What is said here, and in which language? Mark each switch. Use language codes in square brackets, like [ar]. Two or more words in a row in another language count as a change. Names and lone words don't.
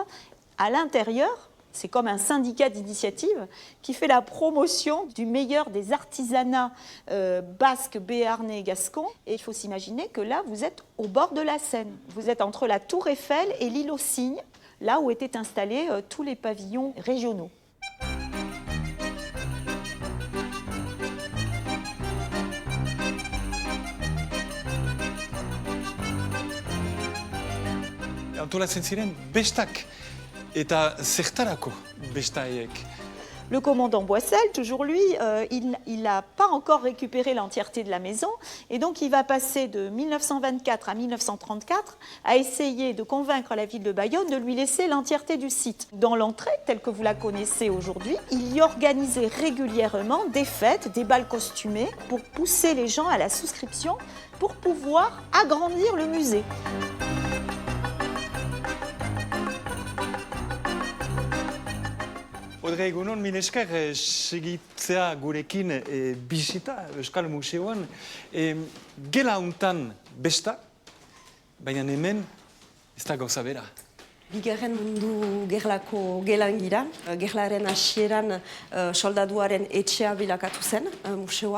[fr] À l'intérieur, c'est comme un syndicat d'initiative qui fait la promotion du meilleur des artisanats basques, béarnais et gascons. Et il faut s'imaginer que là, vous êtes au bord de la Seine. Vous êtes entre la Tour Eiffel et l'île aux Cygnes, là où étaient installés tous les pavillons régionaux. [eu] Antolatzen ziren bestak eta zertarako besta haiek. [fr] Le commandant Boissel, toujours lui, il n'a pas encore récupéré l'entièreté de la maison et donc il va passer de 1924 à 1934 à essayer de convaincre la ville de Bayonne de lui laisser l'entièreté du site. Dans l'entrée, telle que vous la connaissez aujourd'hui, il y organisait régulièrement des fêtes, des bals costumés pour pousser les gens à la souscription pour pouvoir agrandir le musée. [eu] Audrey, egunon, mil esker, segitzea gurekin bisita Euskal Museoan. Gela hontan besta, baina hemen ez da gauza bera. Bigarren mundu gerlako gelan gira. Gerlaren hasieran soldaduaren etxea bilakatu zen museoa.